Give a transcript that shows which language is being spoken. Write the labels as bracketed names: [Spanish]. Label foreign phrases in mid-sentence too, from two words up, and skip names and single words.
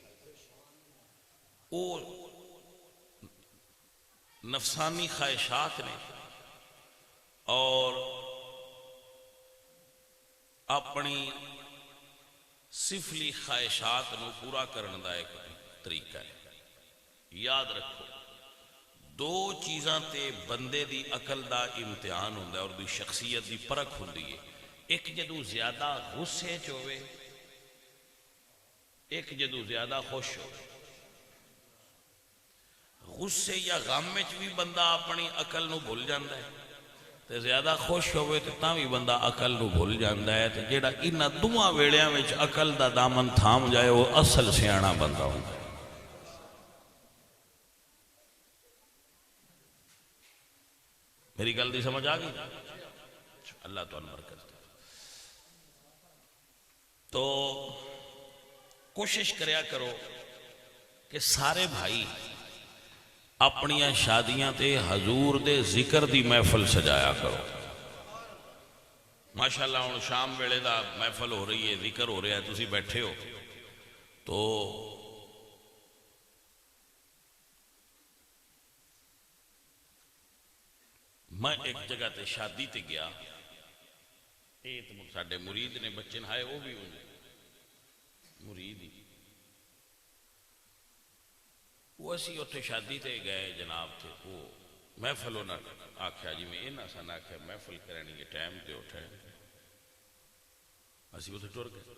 [Punjabi] او نفسانی خواہشات نے اور اپنی سفلی خواہشات نو پورا کرنے دا ایک طریقہ ہے۔ یاد رکھو دو چیزاں تے بندے دی عقل دا امتحان ہوندہ ہے اور دی شخصیت دی پرکھ ہوندی ہے۔ ایک جدو زیادہ غصے چوے، ایک جدو زیادہ خوش ہو۔ غصے یا غم میں بھی بندہ اپنی عقل نو بھول جاندہ ہے تے زیادہ خوش ہوئے تو تاں بھی بندہ عقل نو بھول جاندہ ہے۔ تے جیڑا انہاں دوہاں ویڑیاں وچ عقل دا دامن تھام جائے وہ اصل سیاںا بندہ ہوندہ ہے۔ میری گل دی سمجھ آ گئی؟ اللہ تو برکت دے۔ تو کوشش کریا کرو کہ سارے بھائی اپنیاں شادیاں تے حضور دے ذکر دی محفل سجایا کرو۔ ماشاءاللہ ہن شام ویلے دا محفل ہو رہی ہے، ذکر ہو رہا ہے، تسی بیٹھے ہو تو میں ایک جگہ تے شادی تے گیا، ساڈے مرید نے بچے نہائے وہ بھی مرید ہی، وہ اسی اتنے شادی تے گئے جناب تھے، وہ محفل انہوں نے آخیا جی میں یہاں سن آخیا محفل کرنی ہے ٹائم تے اٹھے، اسی اتنے ٹر گئے۔